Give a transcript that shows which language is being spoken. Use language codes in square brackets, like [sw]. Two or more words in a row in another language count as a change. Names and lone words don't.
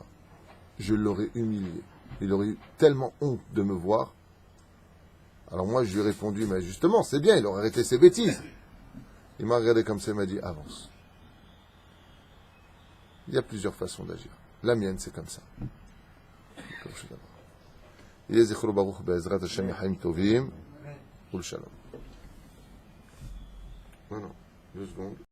[fr] Je l'aurais humilié. Il aurait eu tellement honte de me voir. Alors moi, je lui ai répondu, mais justement, c'est bien, il aurait arrêté ses bêtises. Il m'a regardé comme ça, il m'a dit, avance. Il y a plusieurs façons d'agir. La mienne, c'est comme ça. [he] יהיה זכרו ברוך בעזרת השם יחיים טובים ולשלום. [fr] Non, 2 secondes.